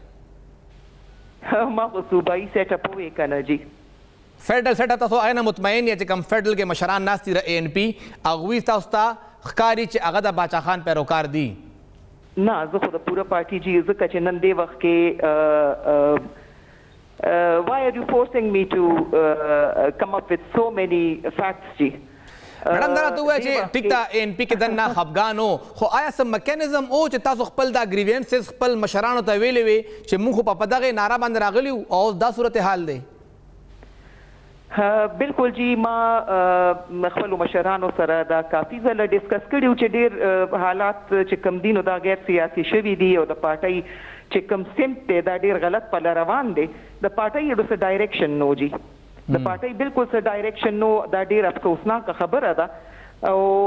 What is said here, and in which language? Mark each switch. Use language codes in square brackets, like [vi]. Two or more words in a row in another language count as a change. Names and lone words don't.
[ps] ما خو صوبایي [en] set up [ps] وې کنه جی [en] federal set up [ps] تاسو آینه مطمئن یا چې کم فیډرل کې مشران ناست دي د اے ان پی هغوی تاسو ته ښکاري چې هغه د باچا خان پیروکار دي نه زه خو د پوره پارټي جی ځکه چې نن دې وخت کې [en] why are you forcing me to come up with so many facts [ps] جی میډم دا راته ووایه چې ټیک ده اے ان پي کې دننه خفګان و خو آیا څه میکانیزم او چې تاسو خپل دا ګریوینسز خپل مشرانو ته ویلې وې چې موږ خو په دغې ناره باندې راغلي وو او اوس دا صورتحال دی بالکل جی ما خپل مشرانو سره دا کافي ځله ډسکس کړي چې ډېر حالات چې کم دي نو دا غیر سیاسي شوي دي او د پارټۍ چې کم سمت دی دا ډېر غلط پله روان دی د پارټۍ څه ډایرکشن نو جی د پارټۍ بالکل څه ډایرکشن نو دا ډېر افسوسناکه خبره ده او